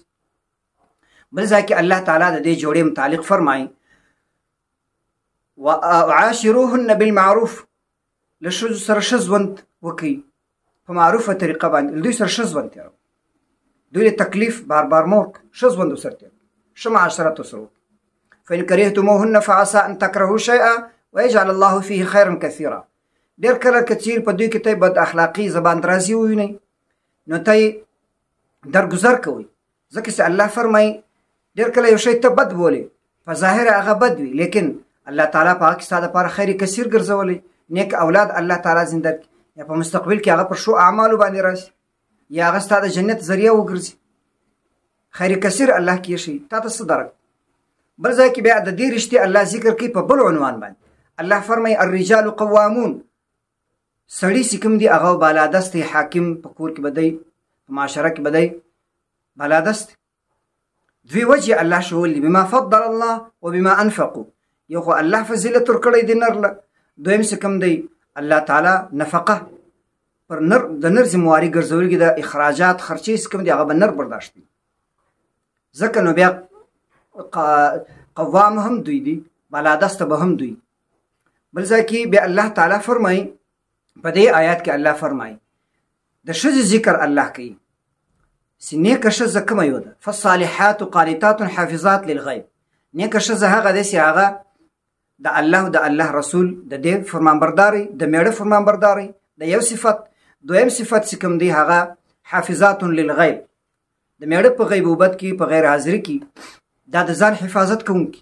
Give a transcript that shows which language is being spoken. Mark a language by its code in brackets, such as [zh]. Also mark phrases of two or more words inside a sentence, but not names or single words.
[ps] بل ځای کې الله تعالی د دې جوړې متعلق فرمایي [ar] وعاشروهن بالمعروف، [ps] له ښځو سره ښه ژوند وکړئ په معروفه طریقه باندې، دوی سره ښه ژوند تېروئ، دوی له تکلیف بار بار مه ورکړه، ښه ژوند ورسره تېروئ، ښه معاشرت ورسره وکړئ. [ar] فإن كرهتموهن فعسى أن تكرهوا شيئا ويجعل الله فيه خيرا كثيرا. [ps] ډېر کله که چیرې په دوی کې ته بد اخلاقي زبان درازي ووینئ نو ته درګذر کوئ، ځکه چې الله فرمایي ډېر کله یو شی ته بد بولې په ظاهر هغه بد وي، لیکن الله تعالی په هغه کې ستا دپاره [ar] خیر کثیر [ps] ګرځولی، نیک اولاد الله تعالی زنده کړي، یا په مستقبل کې هغه پر ښو اعمالو باندې راشي، یا هغه ستا د جنت ذریعه وګرځي، [ar] خیر کثیر [ps] الله کې شي تا ته څه درک. بل ځای کې بیا د دې رښتې الله ذکر کوي په بل عنوان باندې. [ar] الله فرمایي الرجال قوامون، [ps] سړي چې کوم دي هغه بالادستی، حاکم په کور کې به دی، په معاشره کې به دی بالادست. دوی وجه الله ښوولي [ar] بما فضل الله وبما انفقوا، [ps] یو خو الله فضیلت ورکړی دی نر له، دویم چې کوم دی الله تعالی نفقه پر نر د نر ذمواري ګرځولي د اخراجات خرچې چې کوم دي هغه به نر برداشت دي، ځکه نو بیا قوام هم دوی دي، بالادسته به هم دوی. بل ځای کې بیا الله تعالی فرمایي په دې آیات کې الله فرمایي د ښځې ذکر الله کوي چې نیکه ښځه کومه یو ده، [ar] فالصالحات قانتات حافظات للغیب. [ps] نیکه ښځه هغه دی چې هغه د الله او د الله رسول د دې فرمانبرداري، د میړه فرمانبرداري د یو صفت. دویم صفت چې کوم دی هغه [ar] حافظات للغیب، [ps] د میړه په غیبوبت کې په غیر حاضري کې دا د ځان حفاظت کوونکی.